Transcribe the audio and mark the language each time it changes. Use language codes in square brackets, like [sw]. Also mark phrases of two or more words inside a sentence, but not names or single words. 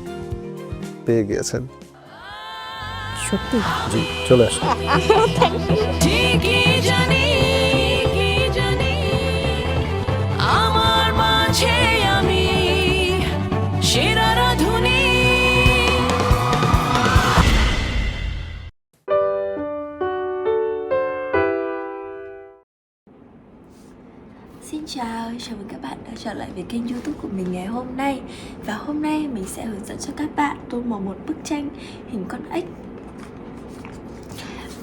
[bn] পেয়ে গিয়েছেন সত্যি? জি, চলে আসুন। ঠিকই জানি আমার মাঝে আমি সেরা রাঁধুনি। [vi] Xin chào, chào mừng các bạn đã trở lại với kênh YouTube của mình ngày hôm nay. Và hôm nay mình sẽ hướng dẫn cho các bạn tô màu một bức tranh hình con ếch.